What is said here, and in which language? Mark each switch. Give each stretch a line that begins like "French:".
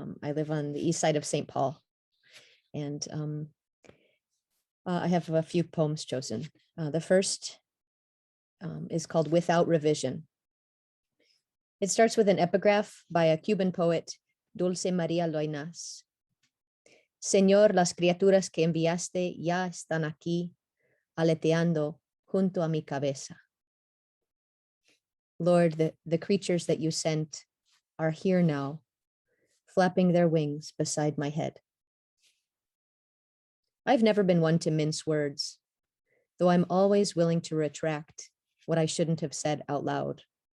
English: I live on the east side of St. Paul, and I have a few poems chosen. The first is called Without Revision. It starts with an epigraph by a Cuban poet, Dulce Maria Loinas.
Spanish: Señor, las criaturas que enviaste ya están aquí, aleteando junto a mi cabeza.
English: Lord, the creatures that you sent are here now, flapping their wings beside my head. I've never been one to mince words, though I'm always willing to retract what I shouldn't have said out loud.